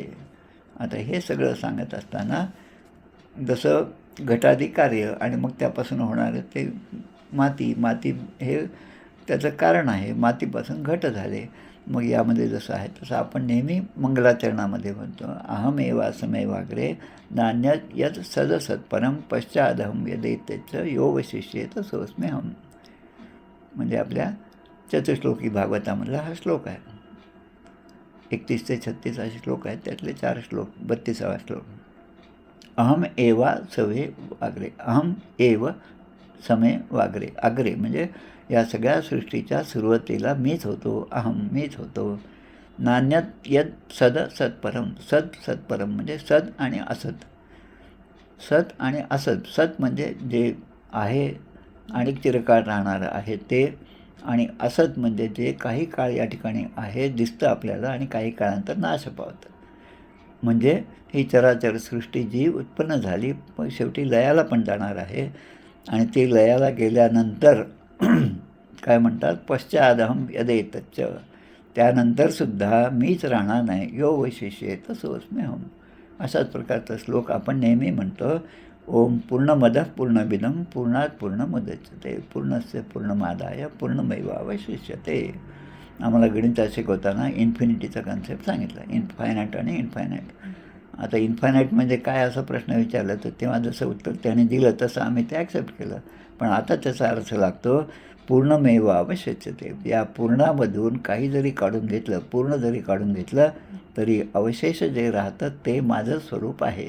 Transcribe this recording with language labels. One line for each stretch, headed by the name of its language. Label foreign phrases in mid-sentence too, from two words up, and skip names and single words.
Marathi: आता हे सगळं सांगत असताना जसं घटादी कार्य आणि मग त्यापासून होणारं ते माती हे त्याचं कारण आहे. मातीपासून घट झाले. मग यामध्ये जसं आहे तसं आपण नेहमी मंगलाचरणामध्ये म्हणतो,
Sanskrit: अहमेवा समेवाग्रे नान्यत यद सदसत्परम पश्चादहम यदेत्यच यो वशिष्येत सोस्म्यहम.
Marathi: म्हणजे आपल्या चतुश्लोकी भागवतामधला हा श्लोक आहे. 31 ते 36 असे श्लोक आहेत. त्यातले 4 श्लोक, 32वा श्लोक.
Sanskrit: अहम एवा सवे वाग्रे, अहम एव समे वाग्रे.
Marathi: अग्रे म्हणजे या सगळ्या सृष्टीच्या सुरुवातीला मीच होतो, अहम मीच होतो.
Sanskrit: नान्यत यद सद सत्परम, सत्परम
Marathi: म्हणजे सद आणि असत. सत आणि असत. सत म्हणजे जे आहे आणि चिरकाळ राहणारं आहे ते, आणि असत म्हणजे जे काही काळ या ठिकाणी आहे, दिसतं आपल्याला आणि काही काळानंतर नाश पावतं. म्हणजे ही चराचर सृष्टी जी उत्पन्न झाली पण शेवटी लयाला पण जाणार आहे. आणि ती लयाला गेल्यानंतर काय म्हणतात,
Sanskrit: पश्चादहम यदेतच्च,
Marathi: त्यानंतरसुद्धा मीच राहणार नाही.
Sanskrit: यो वैशिष्येत सोऽस्म्यहम्.
Marathi: अशाच प्रकारचा श्लोक आपण नेहमी म्हणतो.
Sanskrit: ओम पूर्णमदः पूर्णमिदं पूर्णात् पूर्णमुदच्यते पूर्णस्य पूर्णमादाय पूर्णमेवावशिष्यते.
Marathi: आम्हाला गणितात शिकवताना इन्फिनिटीचा कन्सेप्ट सांगितला, इनफायनाईट आणि इनफायनाईट. आता इन्फायनाईट म्हणजे काय असा प्रश्न विचारला तर तेव्हा जसं उत्तर त्याने दिलं तसं आम्ही ते ॲक्सेप्ट केलं. पण आता त्याचा अर्थ लागतो पूर्णमेवावशिष्यते. या पूर्णामधून काही जरी काढून घेतलं, पूर्ण जरी काढून घेतलं तरी अवशेष जे राहतं ते माझं स्वरूप आहे.